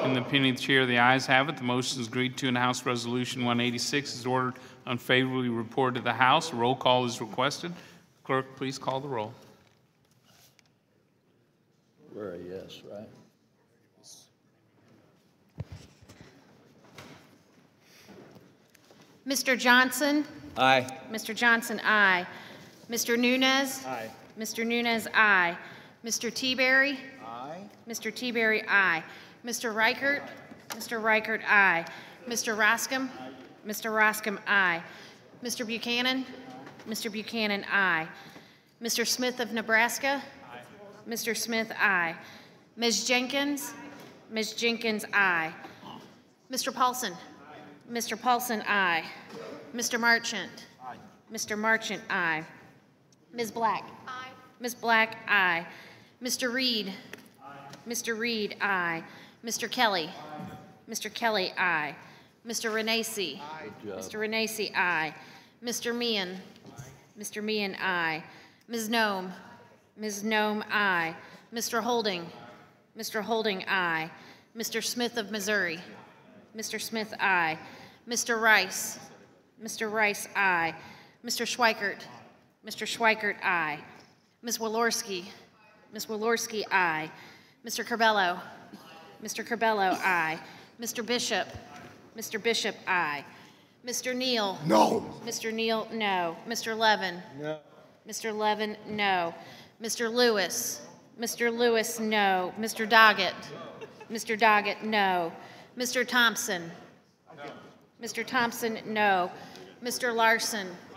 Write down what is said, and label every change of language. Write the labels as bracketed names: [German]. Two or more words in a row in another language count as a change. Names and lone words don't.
[English] In the opinion of the chair, the ayes have it. The motion is agreed to, and House Resolution 186 is ordered unfavorably reported to the House. A roll call is requested. Clerk, please call the roll. We're a yes, right? Mr. Johnson? Aye. Mr. Johnson, aye. Mr. Nunes? Aye. Mr. Nunes, aye. Mr. Teaberry? Aye. Mr. Teaberry, aye. Mr. Reichert? Mr. Reichert, aye. Mr. Roscom? Mr. Roscom, aye. Mr. Buchanan? Mr. Buchanan, aye. Mr. Smith of Nebraska? Aye. Mr. Smith, aye. Ms. Jenkins? Ms. Jenkins, aye. Mr. Paulson? Mr. Paulson, aye. Mr. Marchant? Aye. Mr. Marchant, aye. Ms. Black? Aye. Ms. Black, aye. Mr. Reed? Aye. Mr. Reed, aye. Mr. Kelly? Aye. Mr. Kelly, aye. Mr. Renacci? Aye. Mr. Renacci, aye. Mr. Meehan? Aye. Mr. Meehan, aye. Ms. Nome? Ms. Nome, aye. Mr. Holding? Mr. Holding, aye. Mr. Smith of Missouri? Mr. Smith, aye. Mr. Rice? Mr. Rice, aye. Mr. Schweikert? Mr. Schweikert, aye. Ms. Walorski? Ms. Walorski, aye. Mr. Curbelo? Mr. Curbelo, aye. Mr. Bishop? Mr. Bishop, aye. Mr. Neal? No. Mr. Neal, no. Mr. Levin? No. Mr. Levin, no. Mr. Lewis? Mr. Lewis, no. Mr. Doggett? Mr. Doggett, no. Mr. Thompson? Mr. Thompson, no. Mr. Larson?